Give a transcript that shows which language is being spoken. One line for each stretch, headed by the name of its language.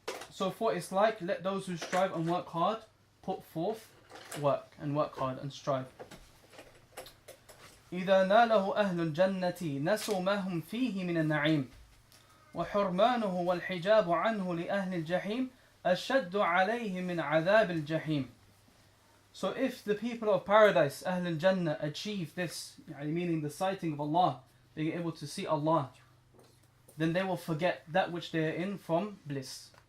English: So for it's like, let those who strive and work hard put forth work hard and strive.
Arabic: إِذَا نَالَهُ أَهْلُ الْجَنَّةِ نَسُوا مَا هُمْ فِيهِ مِنَ النَّعِيمِ وحرمانه والحجاب عنه لأهل الجحيم أشد عليه من عذاب الجحيم.
English: So if the people of paradise, Ahl al-Jannah, achieve this, meaning the sighting of Allah, being able to see Allah, then they will forget that which they are in from bliss.